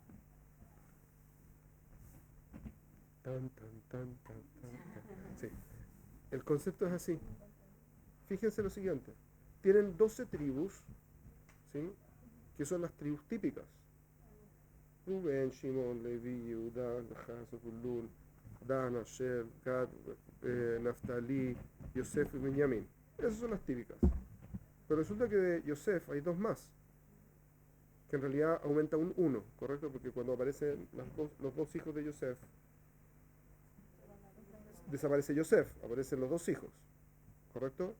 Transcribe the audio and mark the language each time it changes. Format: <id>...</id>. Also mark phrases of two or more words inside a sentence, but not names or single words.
<es>Sí. El concepto es así. Fíjense lo siguiente: tienen 12 tribus, ¿sí?, que son las tribus típicas: Rubén, Shimon, Levi, Yehuda, Gad, Zebulun, Dan, Asher, Gad, Naftali, Yosef y Benjamín. Esas son las típicas. Pero resulta que de Yosef hay dos más, que en realidad aumenta un 1, ¿correcto? Porque cuando aparecen los dos hijos de Yosef, desaparece Yosef, aparecen los dos hijos, ¿correcto?</es>